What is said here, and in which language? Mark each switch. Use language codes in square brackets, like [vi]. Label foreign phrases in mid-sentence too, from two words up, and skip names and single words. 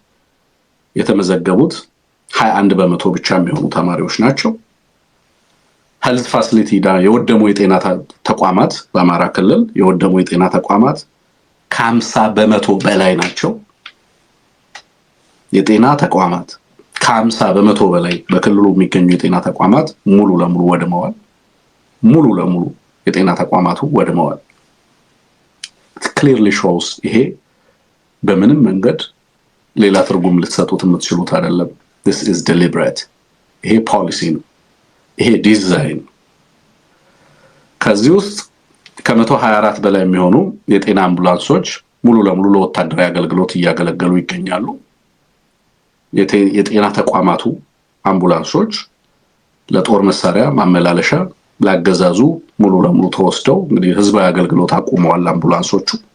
[am] የተመዘገቡት 21% ብቻ የሚሆኑ ተማሪዎች ናቸው [en] health facility [am] የወደሙ የጤና ተቋማት በአማራ ክልል የወደሙ የጤና ተቋማት ከ50 በመቶ በላይ ናቸው። የጤና ተቋማት ከ50 በመቶ በላይ በክልሉ የሚገኙ የጤና ተቋማት ሙሉ ለሙሉ ወድመዋል። ሙሉ ለሙሉ የጤና ተቋማቱ ወድመዋል። [en] clearly shows [am] ይሄ በምንም መንገድ ሌላ ትርጉም ልትሰጡት የምትችሉት አይደለም። [en] this is deliberate። [am] ይሄ ፖሊሲ ነው። ይሄ ዲዛይን። ከዚህ ውስጥ ከ124 በላይ የሚሆኑ የጤና አምቡላንሶች ሙሉ ለሙሉ ለወታደራዊ አገልግሎት እያገለገሉ ይገኛሉ። የጤና ተቋማቱ አምቡላንሶች ለጦር መሳሪያ ማመላለሻ ላገዛዙ ሙሉ ለሙሉ ተወስደው እንግዲህ ህዝባዊ አገልግሎት አቁመዋል አምቡላንሶቹ።